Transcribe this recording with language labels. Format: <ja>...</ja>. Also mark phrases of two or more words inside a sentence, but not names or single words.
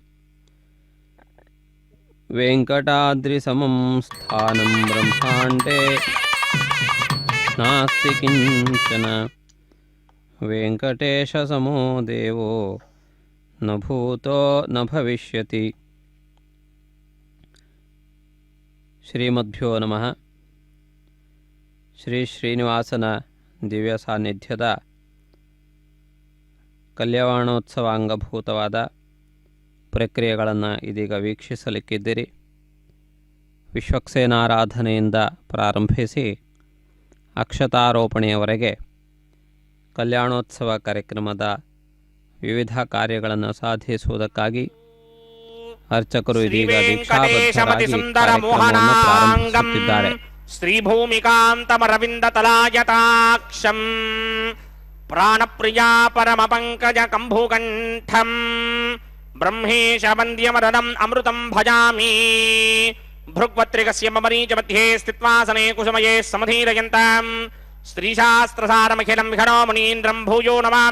<sa>వెంకటాద్రిసమం స్థానం బ్రహ్మాండే నాస్తి కించన వెంకటేశసమో దేవో న భూతో న భవిష్యతి. ಶ್ರೀಮದ್ಭ್ಯೋ ನಮಃ.</sa> <kn>ಶ್ರೀ ಶ್ರೀನಿವಾಸನ ದಿವ್ಯ ಸಾನ್ನಿಧ್ಯದ ಕಲ್ಯಾಣೋತ್ಸವ ಅಂಗಭೂತವಾದ ಪ್ರಕ್ರಿಯೆಗಳನ್ನು ಇದೀಗ ವೀಕ್ಷಿಸಲಿಕ್ಕಿದ್ದೀರಿ. ವಿಶ್ವಕ್ಸೇನಾರಾಧನೆಯಿಂದ ಪ್ರಾರಂಭಿಸಿ ಅಕ್ಷತಾರೋಪಣೆಯವರೆಗೆ ಕಲ್ಯಾಣೋತ್ಸವ ಕಾರ್ಯಕ್ರಮದ ವಿವಿಧ ಕಾರ್ಯಗಳನ್ನು ಸಾಧಿಸುವುದಕ್ಕಾಗಿ ಅರ್ಚಕರು ಇದೀಗ ದೀಕ್ಷಾಬದ್ಧರಾಗಿ ಕಾರ್ಯಕ್ರಮವನ್ನು ಪ್ರಾರಂಭಿಸುತ್ತಿದ್ದಾರೆ.</kn> <sa>శ్రీభూమికాంతమరవిందతలాయతాక్షం ప్రాణప్రియా పరమపంకజ కంభుకంఠం బ్రహ్మేశ వంద్యమదనం అమృతం భజామి భృగ్వత్రికస్య మమరీచ మధ్యే స్థిత్వాసనే కుసుమయే సమధీరయంతాం స్త్రీశాస్త్రసారమఖిలం విఘనో మునీంద్రం భూయో నమామి</sa>